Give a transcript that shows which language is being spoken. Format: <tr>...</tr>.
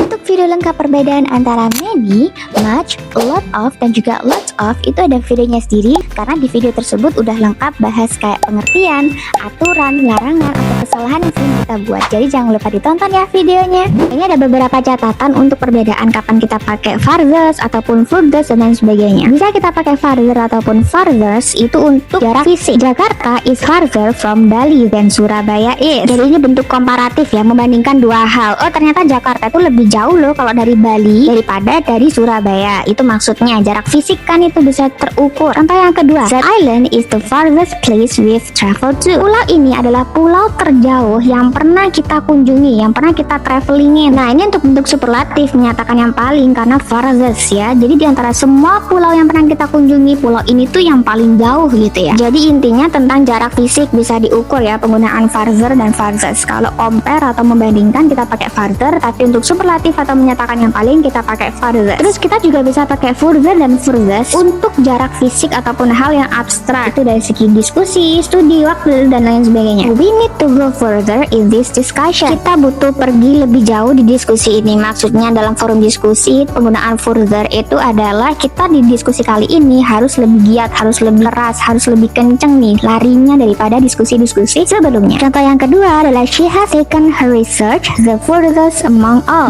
<id>Untuk video lengkap perbedaan antara many, much, lot of, dan juga lots of itu ada videonya sendiri. Karena di video tersebut udah lengkap bahas kayak pengertian, aturan, larangan, atau kesalahan yang sering kita buat. Jadi jangan lupa ditonton ya videonya. Ini ada beberapa catatan untuk perbedaan kapan kita pakai farthest ataupun furthest dan lain sebagainya. Bisa kita pakai farther ataupun farthest itu untuk jarak fisik.</id> <en>Jakarta is farther from Bali than Surabaya is.</en> <id>Jadi ini bentuk komparatif ya, membandingkan dua hal. Oh ternyata Jakarta itu lebih jauh loh kalau dari Bali daripada dari Surabaya. Itu maksudnya jarak fisik kan itu bisa terukur. Contoh yang kedua,</id> <en>that island is the farthest place we've traveled to.</en> <id>Pulau ini adalah pulau terjauh yang pernah kita kunjungi, yang pernah kita travelingin. Nah ini untuk bentuk superlatif menyatakan yang paling karena farthest ya. Jadi di antara semua pulau yang pernah kita kunjungi, pulau ini tuh yang paling jauh gitu ya. Jadi intinya tentang jarak fisik bisa diukur ya penggunaan farther dan farthest. Kalau compare atau membandingkan kita pakai farther, tapi untuk superlatif atau menyatakan yang paling kita pakai farthest. Terus kita juga bisa pakai further dan furthest untuk jarak fisik ataupun hal yang abstrak. Itu dari segi diskusi, studi, waktu, dan lain sebagainya.</id> <en>We need to go further in this discussion.</en> <id>Kita butuh pergi lebih jauh di diskusi ini. Maksudnya dalam forum diskusi penggunaan further itu adalah kita di diskusi kali ini harus lebih giat, harus lebih keras, harus lebih kenceng nih larinya daripada diskusi-diskusi sebelumnya. Contoh yang kedua adalah</id> <en>she has taken her research the furthest among all.</en>